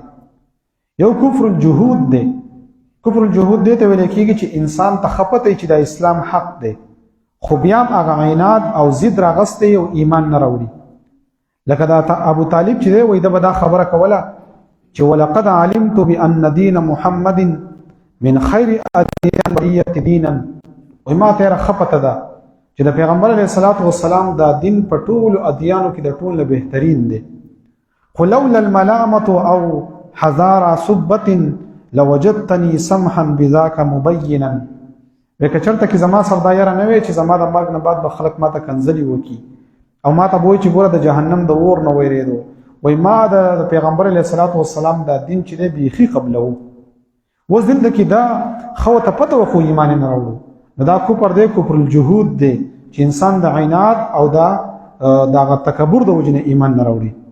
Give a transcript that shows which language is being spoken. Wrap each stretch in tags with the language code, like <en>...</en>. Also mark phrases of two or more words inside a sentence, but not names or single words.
<ps>یو</ps> <ar>کفر الجهود</ar> <ps>دی.</ps> <ar>کفر الجهود</ar> <ps>دی ته ویل کېږي چې انسان ته خپته چې د اسلام حق دی خو بیا هغه عناد او ضد راغستی او ایمان نه راوړي. لکه دا ابو طالب چې دی وایي دا به دا خبره کوله چې</ps> <ar>ولقد علمت بأن دین محمد من خیر ادیان البریة دینا،</ar> <ps>وایي ما ته خپته ده چې د پیغمبر</ps> <ar>علیه الصلاة والسلام</ar> <ps>دا دین په ټولو ادیانو کې د ټولو بهترین دی. خو</ps> <ar>لولا الملامة او حذار صبة لوجدتني سمحا بذاك مبینا،</ar> <ps>وکه چرته کې زما سردا یاره نه وي چې زما د مرګ نه بعد به خلک ماته کنځلي وکي او ماته به وایي چې ګوره د جهنم د اور نه ویرېدو، وایي ما د پیغمبر</ps> <ar>علیه الصلاة والسلام</ar> <ps>دا دین چې دی بیخي قبلو. اوس دلته کې دا خو ته پته وه خو ایمان نه راوړو، نو دا کفر دی،</ps> <ar>کفر الجهود</ar> <ps>دی چې انسان د عناد او د هغه تکبر د وجې نه ایمان نه راوړي.</ps>